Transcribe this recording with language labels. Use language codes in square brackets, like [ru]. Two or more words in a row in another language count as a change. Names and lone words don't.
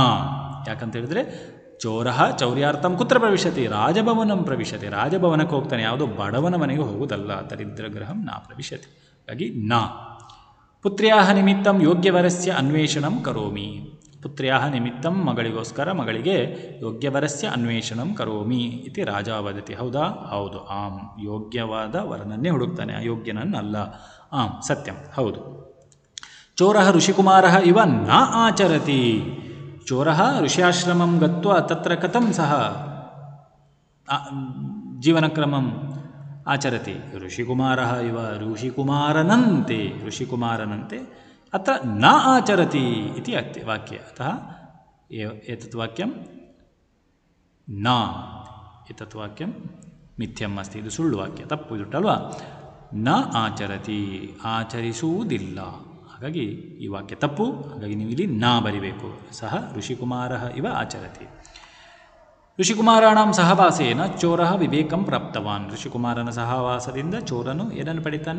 [kn] ಯಾಕಂತ ಹೇಳಿದ್ರೆ [sa] ಚೋರ ಚೌರ್ಯಾರ್ಥಂ ಕುತ್ರ ಪ್ರವಿಶತಿ? ರಾಜಭವನಂ ಪ್ರವಿಶತಿ. [kn] ರಾಜಭವನಕ್ಕೆ ಹೋಗ್ತಾನೆ, ಯಾವುದೋ ಬಡವನ ಮನೆಗೆ ಹೋಗುವುದಲ್ಲ. [sa] ದರಿದ್ರಗ್ರಹಂ ನಾ ಪ್ರವಿಶತಿ. ಹಾಗಾಗಿ ನಾ. ಪುತ್ರ್ಯಾಹ ನಿಮಿತ್ತಂ ಯೋಗ್ಯವರಸ್ಯ ಅನ್ವೇಷಣಂ ಕರೋಮಿ. ಪುತ್ರ್ಯಾಹ ನಿಮಿತ್ತಂ [kn] ಮಗಳಿಗೋಸ್ಕರ, ಮಗಳಿಗೆ [sa] ಯೋಗ್ಯವರಸ್ಯ ಅನ್ವೇಷಣಂ ಕರೋಮಿ ಇತಿ ರಾಜ ವದತಿ. [kn] ಹೌದಾ? ಹೌದು. ಆಂ ಯೋಗ್ಯವಾದ ವರನನ್ನೇ ಹುಡುಕ್ತಾನೆ, ಅಯೋಗ್ಯನನ್ನಲ್ಲ. [sa] ಆಂ ಸತ್ಯಂ, ಹೌದು. ಚೋರ ಋಷಿಕುಮಾರ ಇವ ನ ಆಚರತಿ. ಚೋರ ಋಷ್ಯಾಶ್ರಮಂ ಗತ್ವಾ ತತ್ರ ಕಥಂ ಸಹ ಜೀವನಕ್ರಮಂ ಆಚರತಿ. ಋಷಿಕುಮಾರ ಇವ [kn] ಋಷಿಕುಮಾರನಂತೆ, ಋಷಿಕುಮಾರನಂತೆ [sa] ಅತ್ರ ನ ಆಚರತಿ ಇತಿ ವಾಕ್ಯ. ಅತಃ ಏತತ್ ವಾಕ್ಯಂ ನ, ಏತತ್ ವಾಕ್ಯಂ ಮಿಥ್ಯಂ ಅಸ್ತಿ. [kn] ಇದು ಸುಳ್ಳು ವಾಕ್ಯ, ತಪ್ಪು ಇದುಂಟಲ್ವಾ? [sa] ನ ಆಚರತಿ, [kn] ಆಚರಿಸುವುದಿಲ್ಲ. ಹಾಗಾಗಿ ಈ ವಾಕ್ಯ ತಪ್ಪು. ಹಾಗಾಗಿ ನೀವು ಇಲ್ಲಿ ನಾ ಬರಿಬೇಕು. [sa] ಸಹ ಋಷಿಕುಮಾರ ಇವ ಆಚರತಿ. ಋಷಿಕುಮಾರಾಣಂ ಸಹವಾಸೇನ ಚೋರ ವಿವೇಕಂ ಪ್ರಾಪ್ತವಾನ್. [kn] ಋಷಿಕುಮಾರನ ಸಹವಾಸದಿಂದ ಚೋರನು ಏನನ್ನು ಪಡಿತಾನೆ?